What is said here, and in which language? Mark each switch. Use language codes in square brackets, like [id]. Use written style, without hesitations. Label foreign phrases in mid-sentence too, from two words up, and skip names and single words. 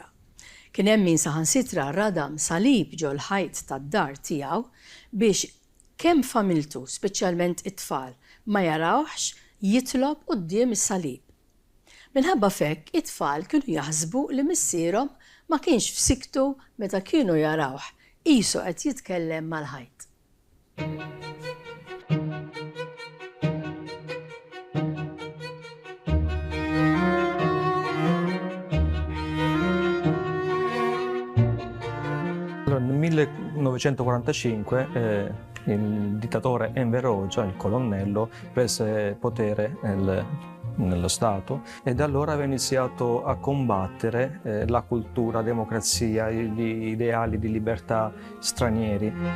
[mt] Kien hemm min saħansitra radam salib ġol ħajt tad-dar tiegħu biex kemm familtu, speċjalment it-tfal, ma jarawx jitlob quddiem is-salib. Minħabba fekk it-tfal kienu jaħsbu li missierhom ma kienx f'siktu meta kienu jarawh qisu qed jitkellem mal-ħajt. [it] Nel 1945 il dittatore Enver Hoxha, il colonnello, prese potere nello Stato e da allora aveva iniziato a combattere la cultura, la democrazia, gli ideali di libertà stranieri.